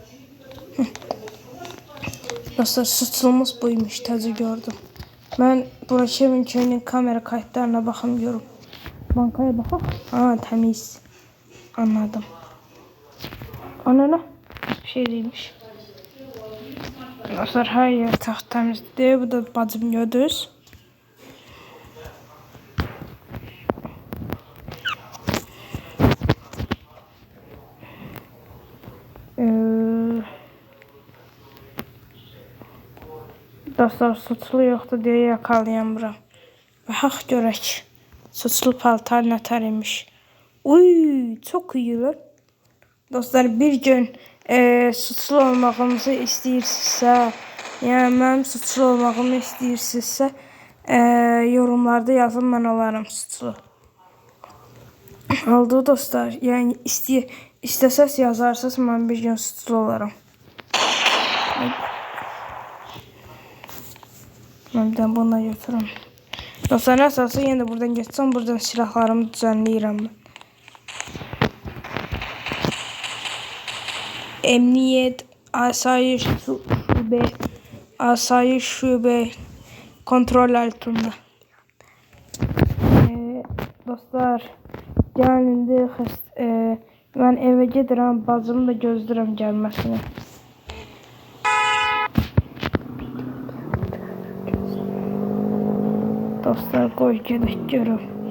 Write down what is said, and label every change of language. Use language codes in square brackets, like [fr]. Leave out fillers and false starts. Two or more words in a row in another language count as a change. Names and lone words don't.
[az] Dostlar, suçlumuz buymuş, təzə gördüm. [tr] Ben buradaki evin kamera kayıtlarına baxamıyorum. [az] Bankaya baxaq. Təmiz. Anladım. [tr] Anana bir şey değilmiş. [az] Dostlar, her yer təmizdir. Bu da bacım gördünüz. Dostlar, suçlu yoxdur deyə yakalayamıram. Baxaq görək. Suçlu paltar nətər imiş. [tr] Uy, çok iyi lan. [az] Dostlar, bir gün suçlu olmağımızı istəyirsinizsə, yəni mənim suçlu olmağımı istəyirsinizsə, yorumlarda yazın, mən olaram suçlu. Oldu dostlar, yəni istəsəz yazarsınız, mən bir gün suçlu olaram. [tr] Ben bir buna götürürüm. Dostlar, nasılsa yine de buradan geçsem, buradan silahlarımı düzenleyirəm ben. Emniyet, asayiş şube kontrol altında. [az] Dostlar, gəlin indi mən evə gedirəm, bacımı da gözləyirəm gəlməsini. Dostlar, qoy gedək görüm.